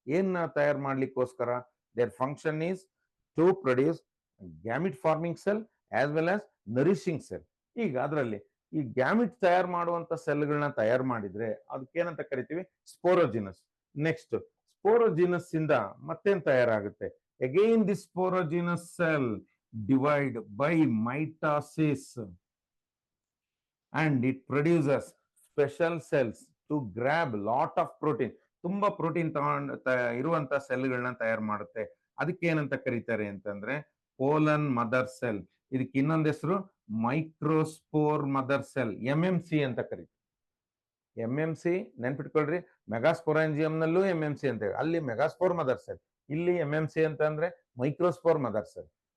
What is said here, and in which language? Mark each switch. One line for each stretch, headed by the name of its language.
Kannada: ಏನ್ನ ತಯಾರು ಮಾಡ್ಲಿಕ್ಕೋಸ್ಕರ?
English: Their function is to produce gamete forming cell as well as nourishing cell.
Kannada: ಈಗ ಅದರಲ್ಲಿ ಈ ಗ್ಯಾಮಿಟ್ ತಯಾರು ಮಾಡುವಂತ ಸೆಲ್ಗಳನ್ನ ತಯಾರು ಮಾಡಿದ್ರೆ ಅದಕ್ಕೇನಂತ ಕರಿತೀವಿ? ಸ್ಪೋರೋಜಿನಸ್. ನೆಕ್ಸ್ಟ್ ಸ್ಪೋರೋಜಿನಸ್ ಇಂದ ಮತ್ತೇನ್ ತಯಾರಾಗುತ್ತೆ?
English: Again, this sporogenous cell divide by mitosis and it produces special cells to grab lot of protein.
Kannada: ತುಂಬಾ ಪ್ರೋಟೀನ್ ಇರುವಂತ ಸೆಲ್ಗಳನ್ನ ತಯಾರು ಮಾಡುತ್ತೆ. ಅದಕ್ಕೆ ಏನಂತ ಕರೀತಾರೆ ಅಂತಂದ್ರೆ ಪೋಲನ್ ಮದರ್ ಸೆಲ್. ಇದಕ್ಕೆ ಇನ್ನೊಂದು ಹೆಸರು ಮೈಕ್ರೋಸ್ಪೋರ್ ಮದರ್ ಸೆಲ್, MMC ಅಂತ ಕರೀತಾರೆ. MMC ನೆನ್ಪಿಟ್ಕೊಳ್ರಿ. ಮೆಗಾಸ್ಪೊರಾಂಜಿಯಂ ನಲ್ಲೂ MMC ಅಂತ ಹೇಳಿ, ಅಲ್ಲಿ ಮೆಗಾಸ್ಪೋರ್ ಮದರ್ ಸೆಲ್, ಇಲ್ಲಿ MMC ಅಂತ ಅಂದ್ರೆ ಮೈಕ್ರೋಸ್ಪೋರ್ ಮದರ್ ಸೆಲ್.